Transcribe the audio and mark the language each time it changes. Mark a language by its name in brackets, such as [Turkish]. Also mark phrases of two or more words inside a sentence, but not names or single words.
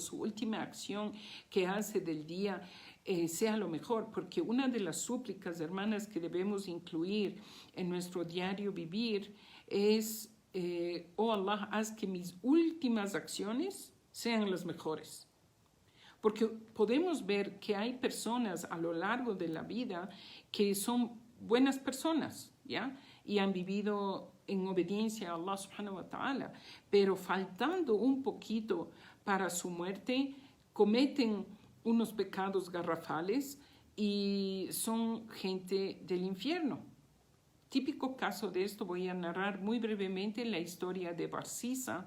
[Spanish] Su última acción que hace del día sea lo mejor, porque una de las súplicas, hermanas, que debemos incluir en nuestro diario vivir es: oh Allah, haz que mis últimas acciones sean las mejores. Porque podemos ver que hay personas a lo largo de la vida que son buenas personas, ¿ya? Y han vivido en obediencia a Allah [Arabic] سبحانه وتعالى, [Spanish] pero faltando un poquito para su muerte, cometen unos pecados garrafales y son gente del infierno. Típico caso de esto, voy a narrar muy brevemente la historia de Barsisa.